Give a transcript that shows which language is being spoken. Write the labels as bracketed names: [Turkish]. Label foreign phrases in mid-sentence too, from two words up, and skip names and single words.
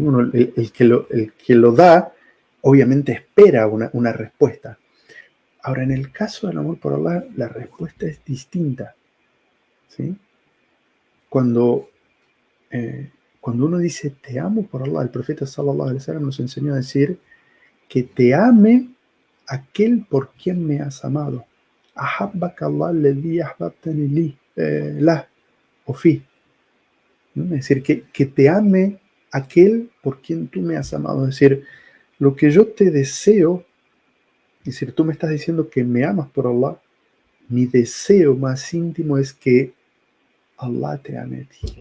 [Spanish] Uno, el que lo da, obviamente espera una respuesta. Ahora, en el caso del amor por Allah, la respuesta es distinta. ¿Sí? Cuando, cuando uno dice te amo por Allah, el profeta [Arabic] صلى الله عليه وسلم [Spanish] nos enseñó a decir que te ame aquel por quien me has amado. [Arabic] أحبك الله الذي أحببتني لي، له، أو في. [Spanish] ¿No? Es decir, que te ame aquel por quien tú me has amado. Es decir, lo que yo te deseo, es decir, tú me estás diciendo que me amas por Allah, mi deseo más íntimo es que Allah te ame a ti.